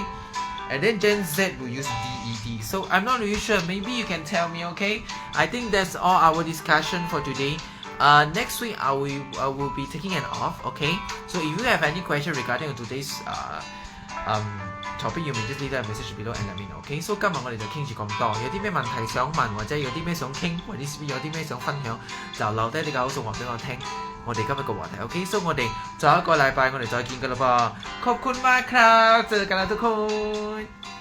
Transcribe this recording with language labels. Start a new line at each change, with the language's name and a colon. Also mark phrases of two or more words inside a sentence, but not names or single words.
English: And then Gen Z will use DED. So I'm not really sure. Maybe you can tell me, okay? I think that's all our discussion for today. Next week I will be taking an off, okay? So if you have any question regarding today's topic, you may just leave a message below and let me know, okay?
Cantonese: So 今日我哋就傾住咁多，有啲咩問題想問，或者有啲咩想傾，或者有啲咩想分享，就留低你嘅口述話俾我聽。我哋今日個話題 ，OK？ 所以我哋再一個禮拜我哋再見㗎啦噃，
Thai: ขอบคุณมากครับ，เจอกันแล้วทุกคน